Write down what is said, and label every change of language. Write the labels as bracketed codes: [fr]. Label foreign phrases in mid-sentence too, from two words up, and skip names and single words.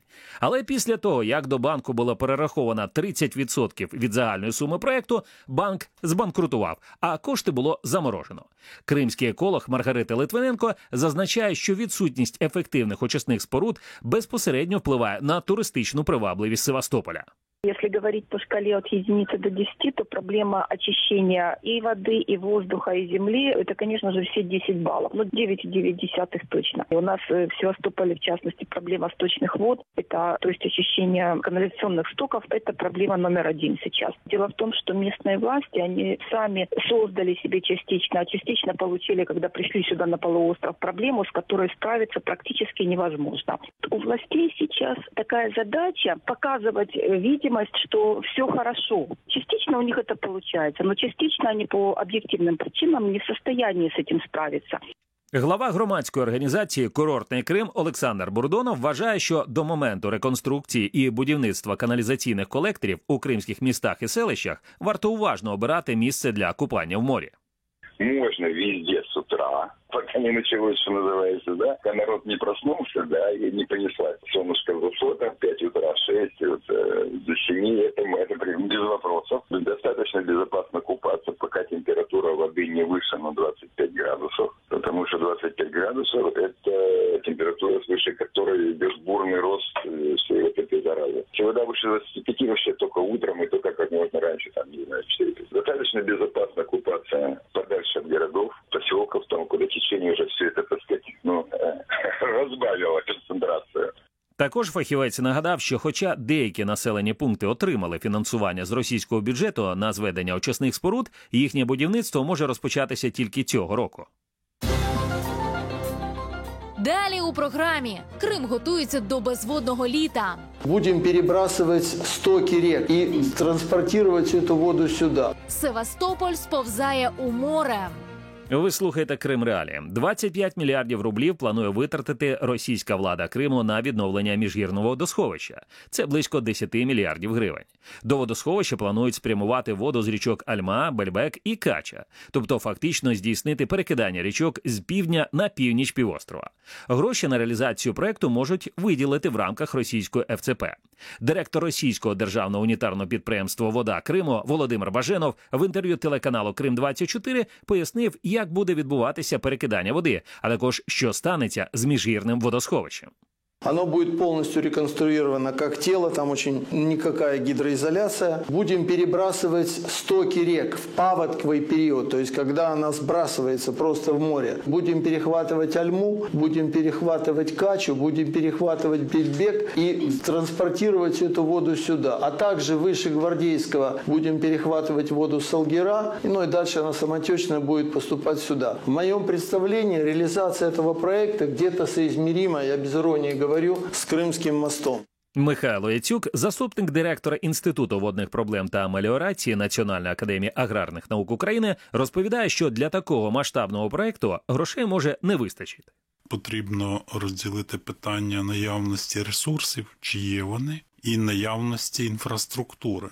[uk] Але після того, як до банку було перераховано 30% від загальної суми проєкту, банк збанкрутував, а кошти було заморожено. Кримський еколог Маргарита Литвиненко зазначає, що відсутність ефективних очисних споруд безпосередньо впливає на туристичну привабливість Севастополя. [ru] Если говорить по шкале от единицы до 10, то проблема очищения и воды, и воздуха, и земли, это, конечно же, все 10 баллов. 9,9 точно. И у нас в Севастополе, в частности, проблема сточных вод, то есть очищение канализационных стоков, это проблема номер 1 сейчас. Дело в том, что местные власти, они сами создали себе частично, а частично получили, когда пришли сюда на полуостров, проблему, с которой справиться практически невозможно. У властей сейчас такая задача показывать видимость, что все хорошо. Частично у них это получается, но частично они по объективным причинам не в состоянии с этим справиться. [uk] Глава громадської організації «Курортний Крим» Олександр Бурдонов вважає, що до моменту реконструкції і будівництва каналізаційних колекторів у кримських містах і селищах варто уважно обирати місце для купання в морі. [ru] Можно везде с утра, пока не началось, что называется, да, пока народ не проснулся, да, и не понеслась солнышко в высотах, 5 утра, 6, до 7, это без вопросов. Достаточно безопасно купаться, пока температура воды не выше 25 градусов, потому что 25 градусов – это температура, свыше которой идет бурный рост всей вот этой заразы. Если вода выше 25 вообще только утром и только как можно раньше, там, не знаю, 4. Достаточно безопасно купаться подальше от городов, поселков, там, куда течение уже все это, так сказать, [uk] розбавило концентрацію. Також фахівець нагадав, що хоча деякі населені пункти отримали фінансування з російського бюджету на зведення очисних споруд, їхнє будівництво може розпочатися тільки цього року. Далі у програмі. Крим готується до безводного літа. [ru] Будем перебрасывать стоки рек и транспортировать всю эту воду сюда. [uk] Севастополь сповзає у море. Ви слухаєте Крим Реалії. 25 мільярдів рублів планує витратити російська влада Криму на відновлення міжгірного водосховища. Це близько 10 мільярдів гривень. До водосховища планують спрямувати воду з річок Альма, Бельбек і Кача. Тобто фактично здійснити перекидання річок з півдня на північ півострова. Гроші на реалізацію проекту можуть виділити в рамках російської ФЦП. Директор російського державного унітарного підприємства «Вода Криму» Володимир Баженов в інтерв'ю телеканалу «Крим-24» пояснив, як буде відбуватися перекидання води, а також що станеться з міжгірним водосховищем. [ru] Оно будет полностью реконструировано как тело, там очень никакая гидроизоляция. Будем перебрасывать стоки рек в паводковый период, то есть когда она сбрасывается просто в море. Будем перехватывать Альму, будем перехватывать Качу, будем перехватывать Бельбек и транспортировать всю эту воду сюда. А также выше Гвардейского будем перехватывать воду Салгира, ну и дальше она самотечно будет поступать сюда. В моем представлении реализация этого проекта где-то соизмерима, я без иронии говорю, [uk] з Кримським мостом. Михайло Яцюк, заступник директора Інституту водних проблем та меліорації Національної академії аграрних наук України, розповідає, що для такого масштабного проєкту грошей може не вистачити. Потрібно розділити питання наявності ресурсів, чи є вони, і наявності інфраструктури.